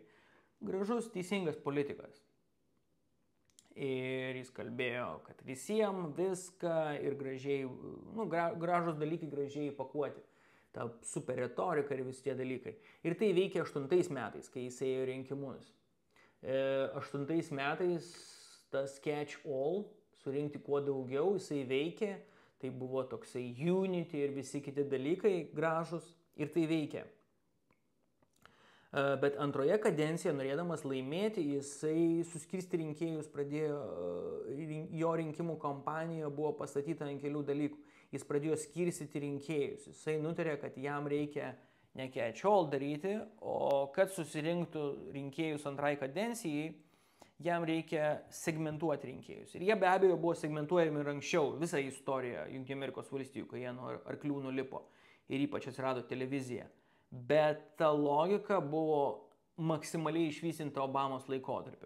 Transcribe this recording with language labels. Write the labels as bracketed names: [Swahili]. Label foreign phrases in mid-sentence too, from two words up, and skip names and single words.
[Lithuanian] Gražus, teisingas politikas. Ir jis kalbėjo, kad visiems viską ir gražiai, gražus dalykai gražiai pakuoti. Ta super retorika ir visi tie dalykai. Ir tai veikia 8 metais, kai jis ėjo rinkimus. 8 metais tas [English] catch all, [Lithuanian] surinkti kuo daugiau, jisai veikė. Tai buvo toksai unity ir visi kiti dalykai gražus ir tai veikia. Bet antroje kadencijoje, norėdamas laimėti, jisai suskirsti rinkėjus pradėjo, jo rinkimų kampanija buvo pastatyta ant kelių dalykų. Jis pradėjo skirstyti rinkėjus. Jisai nutarė, kad jam reikia ne [English] catch all [Lithuanian] daryti, o kad susirinktų rinkėjus antrai kadencijai, jam reikia segmentuoti rinkėjus. Ir jie be abejo buvo segmentuojami ir anksčiau, visą istoriją Jungtinių Amerikos valstijų, kai jie nuo arklių nulipo ir ypač atsirado televizija. Bet ta logika buvo maksimaliai išvysinta Obamos laikotarpiu.